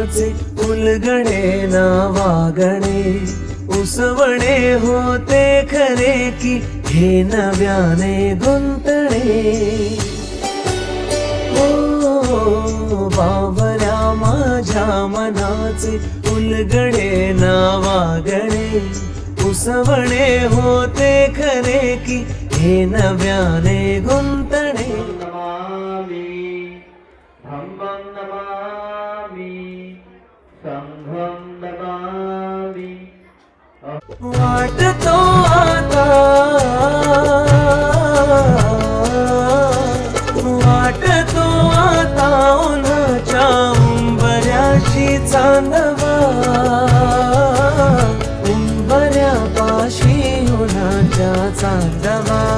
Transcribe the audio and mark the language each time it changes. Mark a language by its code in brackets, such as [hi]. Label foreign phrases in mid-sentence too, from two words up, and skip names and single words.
[mr] उलगडे ना वागणे, उसवणे होते खरे की हे नव्याने गुंतणे. ओ बावल्या माझ्या मनाचे उलगडे ना वागणे, उसवणे होते खरे की हे नव्याने गुंतणे. [pi] नमामि धम्मं नमामि संघं नमामि. [mr] वाटतो आता, वाटतो आता उन्हाच्या उंबऱ्याशी चांदवा, उंबऱ्यापाशी उन्हाच्या चांदवा.